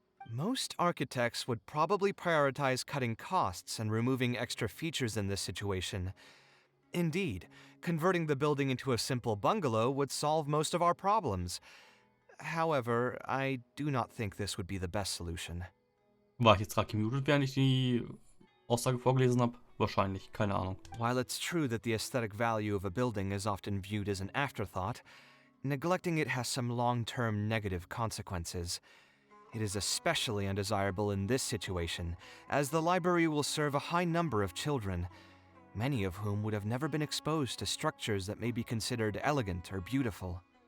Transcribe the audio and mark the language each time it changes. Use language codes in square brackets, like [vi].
[en] Most architects would probably prioritize cutting costs and removing extra features in this situation. Indeed, converting the building into a simple bungalow would solve most of our problems. However, I do not think this would be the best solution. [de] War ich jetzt gerade gemutet, während ich die Aussage vorgelesen habe? Wahrscheinlich, keine Ahnung. [en] While it's true that the aesthetic value of a building is often viewed as an afterthought, neglecting it has some long-term negative consequences. It is especially undesirable in this situation, as the library will serve a high number of children, many of whom would have never been exposed to structures that may be considered elegant or beautiful.